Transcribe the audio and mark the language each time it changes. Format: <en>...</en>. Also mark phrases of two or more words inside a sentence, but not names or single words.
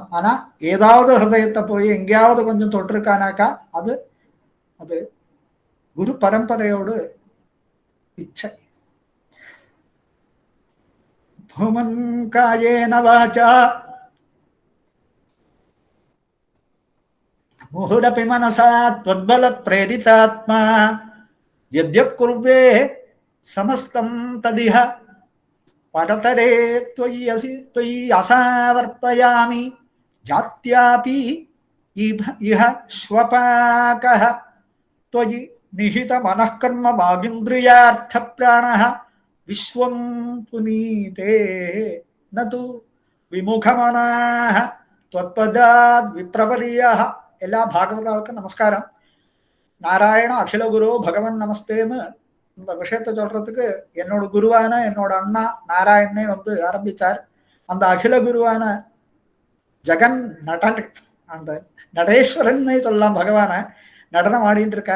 <ta>ஆனா ஏதாவது ஹிருதயத்தை போய் எங்கேயாவது கொஞ்சம் தொட்டிருக்கானாக்கா அது அது குரு பரம்பரையோடு இச்சை.</ta> <sa>भूमन् कायेन वाचा मुहुरपि मनसा त्वद्बल प्रेरितात्मा यद्यत् कुर्वे समस्तं तदिह परतरे त्वयि असावर्पयामि जात्यापि इह श्वपाकः त्वयि निहित मनःकर्म वागिन्द्रियार्थ प्राणः विश्वं पुनीते न तु विमुखमनाः त्वत्पदाद् विप्रवर्यः.</sa> <ta>எல்லா பாகவதாவுக்கும் நமஸ்காரம்.</ta> <sa>नारायण अखिल गुरो भगवन्</sa> <ta>நமஸ்தேன்னு இந்த விஷயத்தை சொல்றதுக்கு என்னோட குருவான என்னோட அண்ணா நாராயணனே வந்து ஆரம்பிச்சார். அந்த அகில குருவான ஜெகன் நடன், அந்த நடேஸ்வரன் சொல்லலாம், பகவான நடனம் ஆடிட்டு இருக்கார்.</ta>